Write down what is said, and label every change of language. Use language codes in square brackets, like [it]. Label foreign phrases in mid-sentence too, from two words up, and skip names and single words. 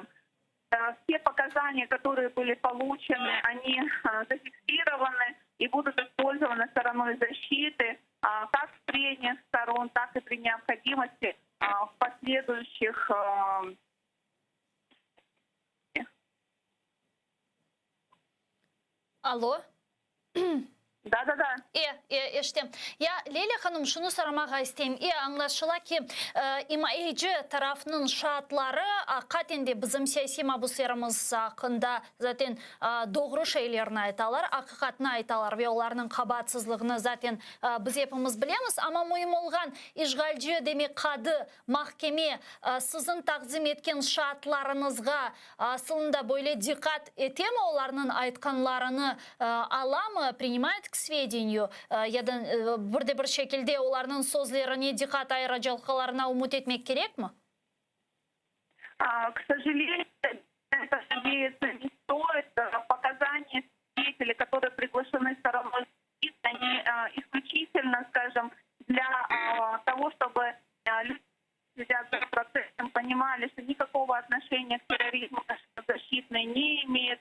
[ru] Все показания, которые были получены, они зафиксированы и будут использованы стороной защиты как с прениях сторон, так и при необходимости в последующих. Алло. Да. [crh] Eşittim. Ya Leyla Hanım şunu sormak isteyeyim. Anlaşıla ki İMAİCi tarafının şartları hakikaten bizim siyasi mabuslarımız hakkında zaten doğru şeylerini aytalar, hakikatini aytalar ve onların kabahatsizliğini zaten biz hepimiz bilemiz. Ama mühim olgan işgalci demek kadı mahkeme sizin takdim etken şartlarınızga aslında böyle dikkat ete mi onların aytkanlarını ala mı, [ru] принимает к сведению, [crh] ya da bir şekilde onların sözlerine dikkat ayıracaklarına umut etmek gerek mi? [ru] К сожалению, это надеяться не стоит. Показания свидетелей, которые приглашены стороной, они исключительно, скажем, для того, чтобы люди, следя за процессом, понимали, что никакого отношения к терроризму защитной не имеет.